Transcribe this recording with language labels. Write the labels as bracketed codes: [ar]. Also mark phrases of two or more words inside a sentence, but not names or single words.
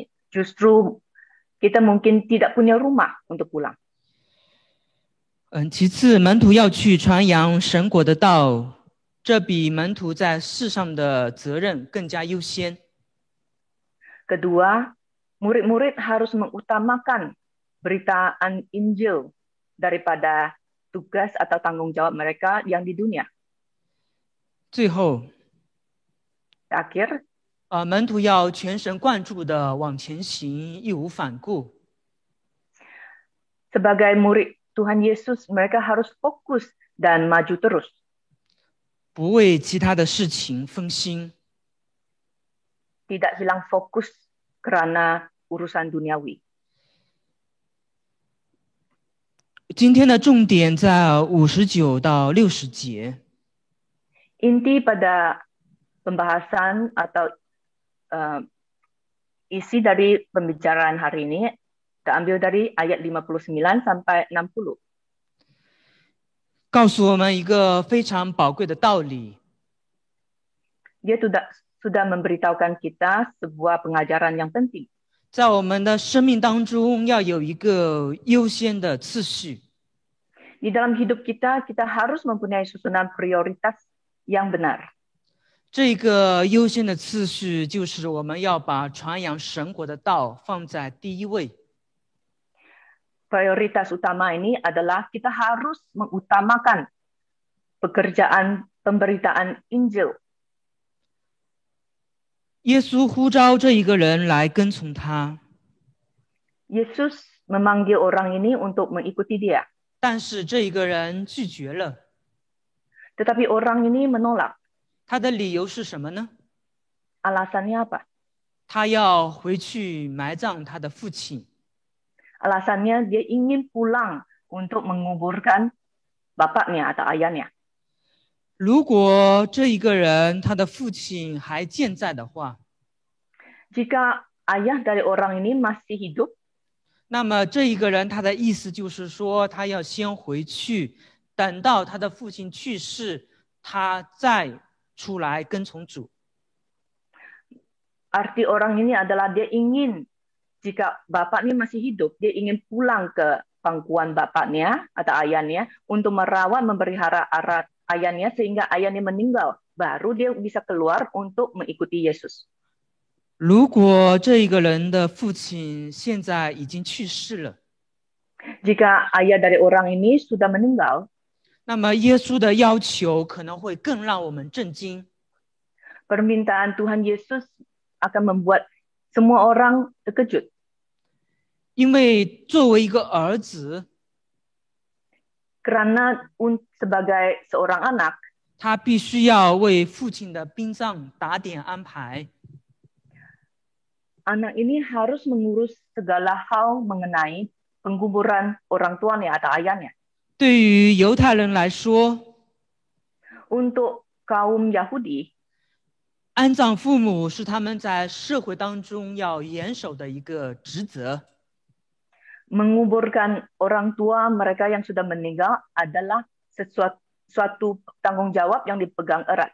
[id] Justru kita mungkin tidak punya rumah untuk pulang. [zh] 其次，门徒要去传扬神国的道，这比门徒在世上的责任更加优先。 [id] Kedua, murid-murid harus mengutamakan beritaan Injil daripada tugas atau tanggung jawab mereka yang di dunia. [zh] 最后， [id] Terakhir, [zh] 门徒要全神贯注地往前行，义无反顾。 [id] sebagai murid Tuhan Yesus, mereka harus fokus dan maju terus. [zh] 不为其他的事情分心。 [id] Tidak hilang fokus karena urusan duniawi. [zh] 今天的重点在59到60节。 [id] Inti pada pembahasan atau isi dari pembicaraan hari ini terambil dari ayat 59 sampai 60. [zh] 告诉我们一个非常宝贵的道理。 [id] Dia sudah memberitahukan kita sebuah pengajaran yang penting. [zh] 在我们的生命当中要有一个优先的次序。 [id] Di dalam hidup kita, kita harus mempunyai susunan prioritas yang benar. [zh] 这个优先的次序就是我们要把传扬神国的道放在第一位。 [id] Prioritas utama ini adalah kita harus mengutamakan pekerjaan pemberitaan Injil. [zh] 耶稣呼召这一个人来跟从他， [id] Yesus memanggil orang ini untuk mengikuti dia. [zh] 但是这一个人拒绝了。 [id] Tetapi orang ini menolak. [zh] 他的理由是什么呢？ [id] Alasannya apa? [zh] 他要回去埋葬他的父亲。 [id] Alasannya dia ingin pulang untuk menguburkan bapaknya atau ayahnya. [zh] 如果这一个人他的父亲还健在的话， [id] Jika ayah dari orang ini masih hidup, [zh] 那么这一个人他的意思就是说，他要先回去，等到他的父亲去世，他再出来跟从主。 [id] arti orang ini adalah dia ingin, jika bapak ini masih hidup, dia ingin pulang ke pangkuan bapaknya atau ayahnya untuk merawat, memelihara ayahnya sehingga ayahnya meninggal. Baru dia bisa keluar untuk mengikuti Yesus. [zh] 如果这一个人的父亲现在已经去世了， [id] Jika ayah dari orang ini sudah meninggal, [zh] 那么耶稣的要求可能会更让我们震惊。 [id] permintaan Tuhan Yesus akan membuat semua orang terkejut. [zh] 因为作为一个儿子， [id] Karena sebagai seorang anak, [zh] 他必须要为父亲的殡葬打点安排。 [id] anak ini harus mengurus segala hal mengenai penguburan orang tuanya atau ayahnya. [zh] 对于犹太人来说， [id] Untuk kaum Yahudi, [zh] 安葬父母是他们在社会当中要严守的一个职责。 [id] menguburkan orang tua mereka yang sudah meninggal adalah suatu tanggung jawab yang dipegang erat.